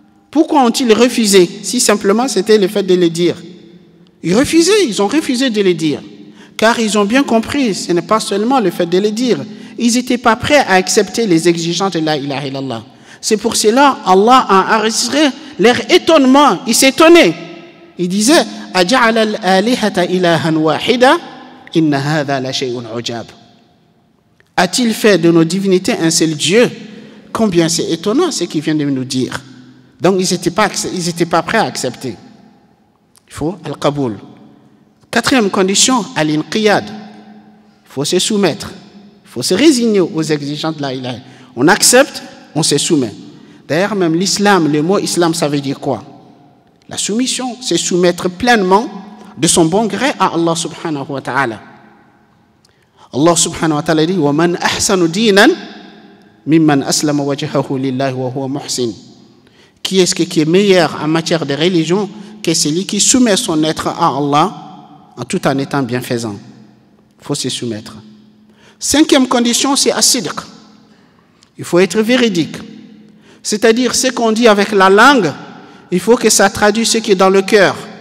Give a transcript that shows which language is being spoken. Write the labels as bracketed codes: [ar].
[fr] Pourquoi ont-ils refusé si simplement c'était le fait de le dire? Ils ont refusé de le dire. Car ils ont bien compris, ce n'est pas seulement le fait de le dire. Ils n'étaient pas prêts à accepter les exigences de la ilaha illallah. C'est pour cela Allah a enregistré leur étonnement. Ils s'étonnaient. Ils disaient [ar] أَجَعَلَ الْآلِهَةَ إِلَهًا وَاحِدًا إِنَّ هَذَا لَشَيْءٌ عُجَابٌ. [fr] A-t-il fait de nos divinités un seul Dieu? Combien c'est étonnant ce qu'il vient de nous dire. Donc ils n'étaient pas prêts à accepter. Il faut al-qaboul. Quatrième condition, al-inqiyad. Il faut se soumettre. Il faut se résigner aux exigences de la ilaha. On accepte, on se soumet. D'ailleurs, même l'islam, le mot islam, ça veut dire quoi? La soumission, c'est soumettre pleinement de son bon gré à Allah subhanahu wa ta'ala. [ar] Allah subhanahu wa ta'ala dit وَمَنْ أَحْسَنُ دِينًا مِمَّنْ أَسْلَمَ وَجْهَهُ لِلَّهِ وَهُوَ مُحْسِنٌ. [fr] Qui est-ce qui est meilleur en matière de religion que celui qui soumet son être à Allah tout en étant bienfaisant? Il faut se soumettre. Cinquième condition, c'est as-sidq. Il faut être véridique. C'est-à-dire, ce qu'on dit avec la langue, il faut que ça traduise ce qui est dans le cœur.